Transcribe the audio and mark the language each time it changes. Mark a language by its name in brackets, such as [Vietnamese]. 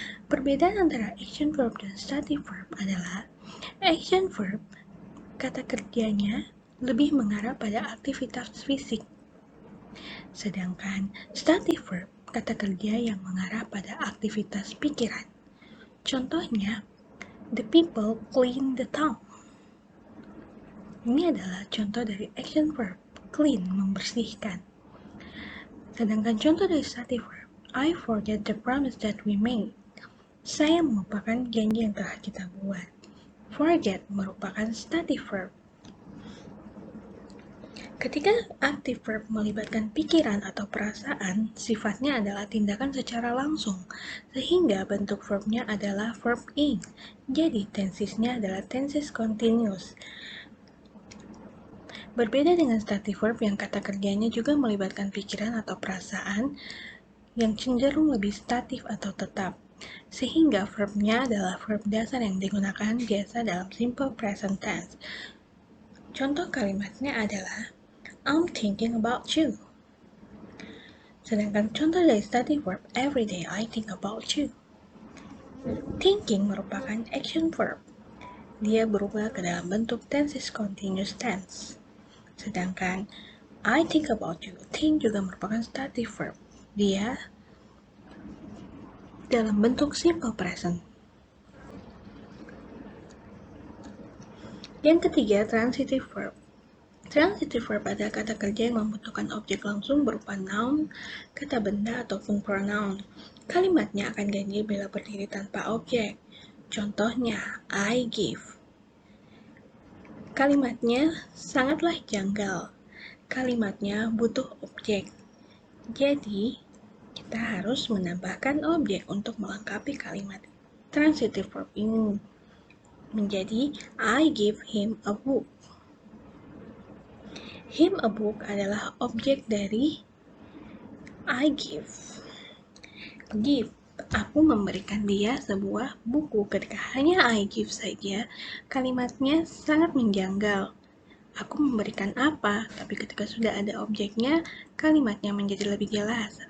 [Indonesian] Perbedaan antara action verb dan stative verb adalah action verb kata kerjanya lebih mengarah pada aktivitas fisik, sedangkan stative verb kata kerja yang mengarah pada aktivitas pikiran. [English] Contohnya, the people clean the town. [Indonesian] Ini adalah contoh dari action verb, clean, membersihkan. Sedangkan contoh dari [English] stative verb, I forget the promise that we made. [Indonesian] Saya melupakan janji yang telah kita buat. Forget merupakan stative verb. Ketika active verb melibatkan pikiran atau perasaan, sifatnya adalah tindakan secara langsung, sehingga bentuk verbnya adalah verb ing. Jadi, tensisnya adalah tenses continuous. Berbeda dengan stative verb yang kata kerjanya juga melibatkan pikiran atau perasaan yang cenderung lebih statif atau tetap, sehingga verbnya adalah verb dasar yang digunakan biasa dalam simple present tense. Contoh kalimatnya adalah [English] I'm thinking about you. [Indonesian] Sedangkan contoh dari [English] stative verb, every day I think about you. [Indonesian] Thinking merupakan action verb. Dia berubah ke dalam bentuk tenses continuous tense. Sedangkan [English] I think about you, [Indonesian] think juga merupakan stative verb. Dia dalam bentuk simple present. Yang ketiga, transitive verb. Transitive verb adalah kata kerja yang membutuhkan objek langsung berupa noun, kata benda, ataupun pronoun. Kalimatnya akan ganjil bila berdiri tanpa objek. Contohnya, [English] I give. [Indonesian] Kalimatnya sangatlah janggal. Kalimatnya butuh objek. Jadi, kita harus menambahkan objek untuk melengkapi kalimat transitive verb ini. [English] Menjadi, I give him a book. [Indonesian] Him a book adalah objek dari I give. Give, aku memberikan dia sebuah buku. Ketika hanya [English] I give [Indonesian] saja, kalimatnya sangat menjanggal. Aku memberikan apa? Tapi ketika sudah ada objeknya, kalimatnya menjadi lebih jelas.